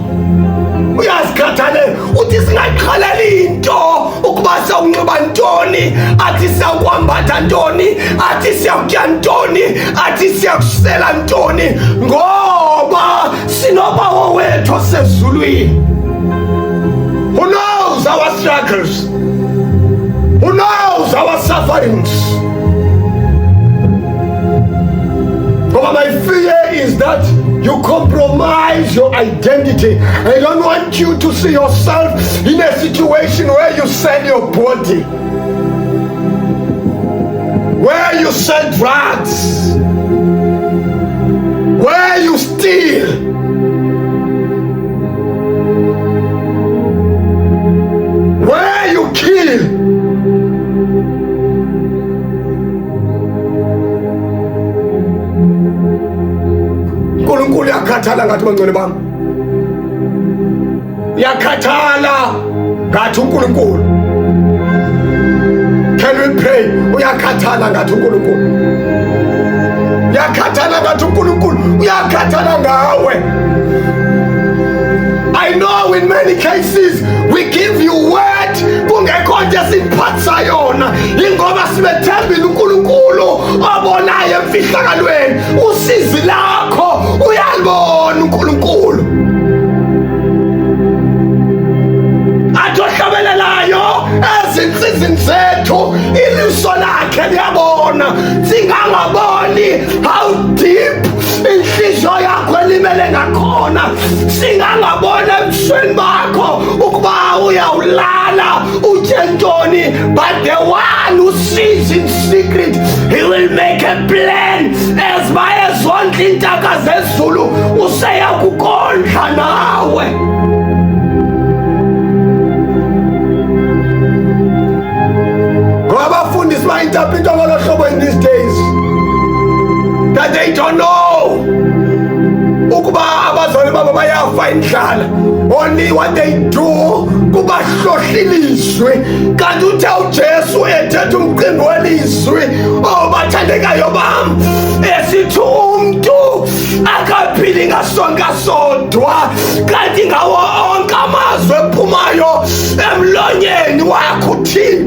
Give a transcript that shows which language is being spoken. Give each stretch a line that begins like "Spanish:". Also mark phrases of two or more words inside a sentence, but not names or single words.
Xhosa: Uyazikhathalela uthi singayiqhaleli into ukuba siyawunxiba ntoni, athi siyakwambatha ntoni, athi siyakutya ntoni, athi siyakusela ntoni, ngoba sinobawo wethu osezulwini.
English: Who knows our struggles? Who knows our sufferings? But my fear is that you compromise your identity. I don't want you to see yourself in a situation where you sell your body, where you sell drugs, where you steal, where you kill.
Zulu: uNkulunkulu yakhathala ngathi bangcwele bami, yakhathala ngathi uNkulunkulu.
English: Can we pray?
Zulu: Uyakhathala ngathi uNkulunkulu, yakhathala ngathi uNkulunkulu, uyakhathala ngawe.
English: I know in many cases we give you word
Zulu: kungekho nje siphatsa yona, ingoba sibethembile uNkulunkulu obonayo emfihlakalweni. Usizi lakho uyalibona uNkulunkulu, athi ohlabelelayo ezinsizini zethu iliso lakhe liyabona. Singangaboni
English: how deep
Zulu: inhliziyo yakho elimele ngakhona, singangabona ebusweni bakho ukuba uyawulala utye ntoni,
English: but the one who sees in secret, he will make a plan. As by
Xhosa: ezondla iintaka zezulu useyakukondla nawe. Abafundisi ba-interpreta ngolo hlobo
English: in these days that they don't know
Xhosa: ukuba abazali babo bayafa indlala.
English: Only what they do
Xhosa: kubahlohla ilizwi. Kanti uthe uJesu ethetha umqimbi welizwi, bathandekayo bam, esithi umntu akaphili ngasonka sodwa, kanti ngawo onke amazwi ephumayo emlonyeni wakho uThixo.